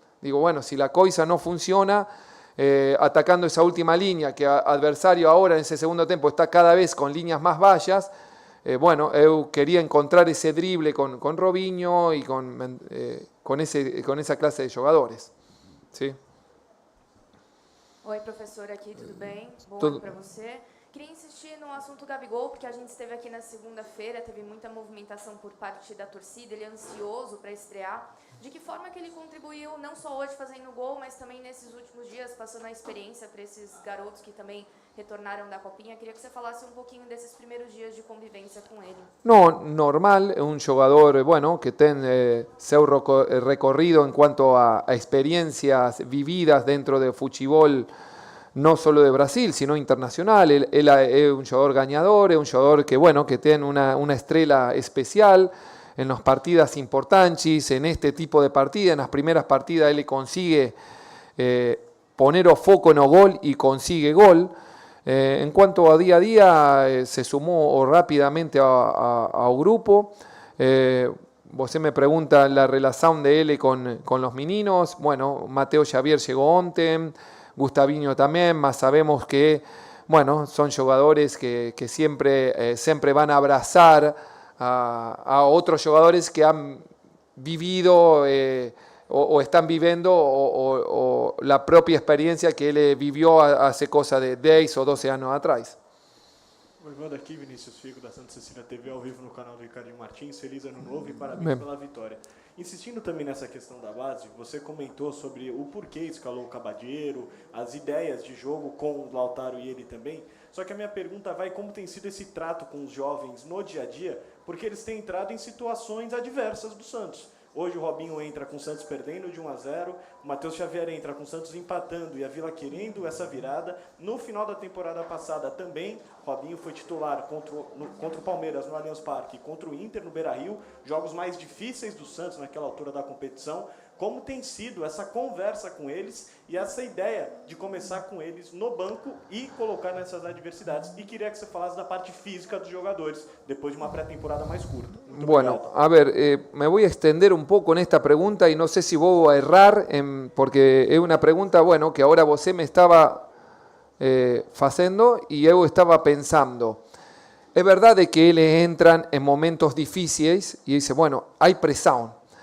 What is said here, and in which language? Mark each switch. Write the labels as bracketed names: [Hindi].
[Spanish] Digo, bueno, si la [Portuguese] coisa [Spanish] no funciona, atacando esa última línea, que adversario ahora en ese segundo tiempo está cada vez con líneas más bajas, bueno, [Portuguese] eu quería [Spanish] encontrar ese drible con Robinho y con esa clase de jugadores. ¿Sí? [Portuguese] Oi, professor, aqui, tudo bem? Bom Tudo. ano para você. Queria insistir no assunto Gabigol, porque a gente esteve aqui na segunda-feira, teve muita movimentação por parte da torcida, ele é ansioso para estrear. De que forma que ele contribuiu, não só hoje fazendo gol, mas também nesses últimos dias, passando a experiência para esses garotos que também retornaram da Copinha? Queria que você falasse um pouquinho desses primeiros dias de convivência com ele. [Spanish] No, normal, un jugador, bueno, que tiene [Portuguese] seu [Spanish] recorrido en cuanto a experiencias vividas dentro del fútbol, no solo de Brasil, sino internacional. Él es un jugador ganador, es un jugador que, bueno, que tiene una estrella especial en las partidas importantes, en este tipo de partidas, en las primeras partidas él consigue poner [Portuguese] o foco [Spanish] en el gol y consigue gol. En cuanto a día, se sumó rápidamente al grupo. [Portuguese] Você me [Spanish] pregunta la relación de él con los [Portuguese] meninos. [Spanish] Bueno, Mateo Xavier llegó [Portuguese] ontem, [Spanish] Gustavinho también, más sabemos que, bueno, son jugadores que siempre van a abrazar a otros jugadores que han vivido o están viviendo o la propia experiencia que él vivió hace cosa de 10 o 12 años atrás. [Portuguese] Manda aqui, Vinícius Figo, da Santa Cecília TV, ao vivo no canal do Ricardinho Martins. Feliz ano novo e parabéns pela vitória. Insistindo também nessa questão da base, você comentou sobre o porquê escalou o Caballero, as ideias de jogo com o Lautaro e ele também. Só que a minha pergunta vai como tem sido esse trato com os jovens no dia a dia, porque eles têm entrado em situações adversas do Santos. Hoje o Robinho entra com o Santos perdendo de 1-0, o Matheus Xavier entra com o Santos empatando e a Vila querendo essa virada. No final da temporada passada também, Robinho foi titular contra o Palmeiras no Allianz Parque, contra o Inter no Beira-Rio, jogos mais difíceis do Santos naquela altura da competição. Como tem sido essa conversa com eles e essa ideia de começar com eles no banco e colocar nessas adversidades? E queria que você falasse da parte física dos jogadores, depois de uma pré-temporada mais curta. Muito [Spanish] bueno, [Portuguese] obrigado. [Spanish] a ver, me voy a extender un poco en esta pregunta y no sé si voy a errar, porque es una pregunta, bueno, que ahora vos me estaba haciendo y yo estaba pensando. Es verdad de que ellos entran en momentos difíciles y dice, bueno, hay presión.